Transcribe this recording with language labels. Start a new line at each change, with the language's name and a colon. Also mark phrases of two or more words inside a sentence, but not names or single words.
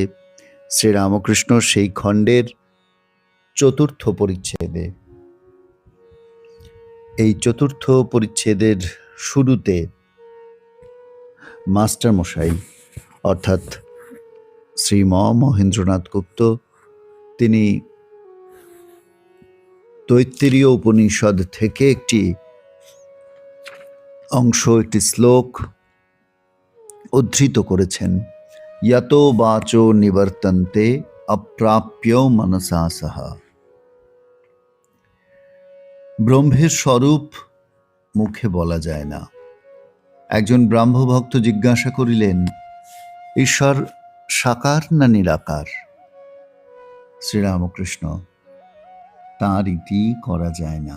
Bangla: শ্রীরামকৃষ্ণ সেই খণ্ডের ৪র্থ পরিচ্ছেদে, এই ৪র্থ পরিচ্ছেদের শুরুতে মাস্টারমশাই অর্থাৎ শ্রীম মহেন্দ্রনাথ গুপ্ত তিনি তৈত্তিরীয় উপনিষদ থেকে একটি অংশ, একটি শ্লোক উদ্ধৃত করেছেন।
Sanskrit: यतो वाचो निवर्तन्ते अप्राप्यो मनसा सह।
Bangla: ব্রহ্মের স্বরূপ মুখে বলা যায় না। একজন ব্রাহ্মভক্ত জিজ্ঞাসা করিলেন, ঈশ্বর সাকার না নিরাকার? শ্রীরামকৃষ্ণ, তাঁর ইতি করা যায় না।